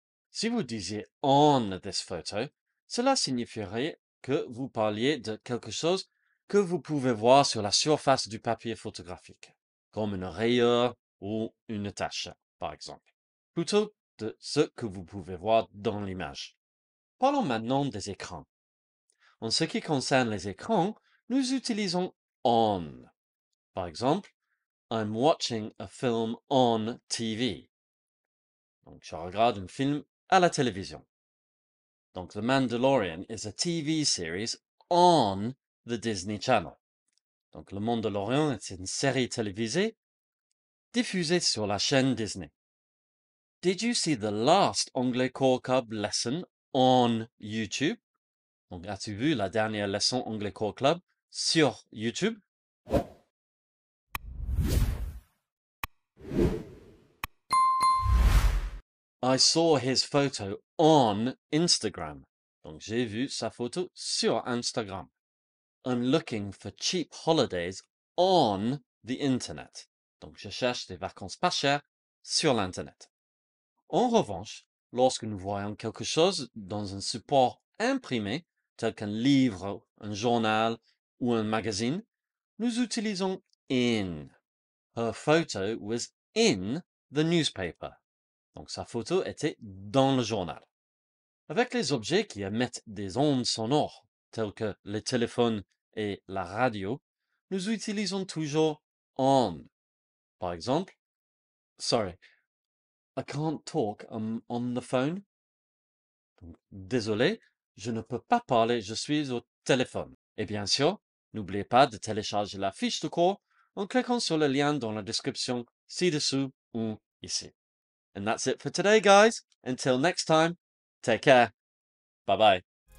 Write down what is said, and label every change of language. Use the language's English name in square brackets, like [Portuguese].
[French] Si vous disiez [English] on this photo, [French] cela signifierait que vous parliez de quelque chose que vous pouvez voir sur la surface du papier photographique, comme une rayure ou une tache, par exemple, plutôt de ce que vous pouvez voir dans l'image. Parlons maintenant des écrans. En ce qui concerne les écrans, nous utilisons on. Par exemple, [English] I'm watching a film on TV. [French] Donc, je regarde un film à la télévision. Donc, [English] The Mandalorian is a TV series on the Disney Channel. [French] Donc, Le Mandalorian est une série télévisée diffusée sur la chaîne Disney. [English] Did you see the last Anglais Core Cub lesson on YouTube? [French] Donc, as-tu vu la dernière leçon Anglais Core Club sur YouTube? [English] I saw his photo on Instagram. [French] Donc, j'ai vu sa photo sur Instagram. [English] I'm looking for cheap holidays on the internet. [French] Donc, je cherche des vacances pas chères sur l'Internet. En revanche, lorsque nous voyons quelque chose dans un support imprimé, tel qu'un livre, un journal ou un magazine, nous utilisons in. [English] Her photo was in the newspaper. [French] Donc sa photo était dans le journal. Avec les objets qui émettent des ondes sonores, tels que les téléphones et la radio, nous utilisons toujours on. Par exemple, [English] sorry, I can't talk, I'm on the phone. [French] Donc, désolé, je ne peux pas parler, je suis au téléphone. Et bien sûr, n'oubliez pas de télécharger la fiche de cours en cliquant sur le lien dans la description ci-dessous ou ici. [English] And that's it for today, guys. Until next time, take care. Bye bye.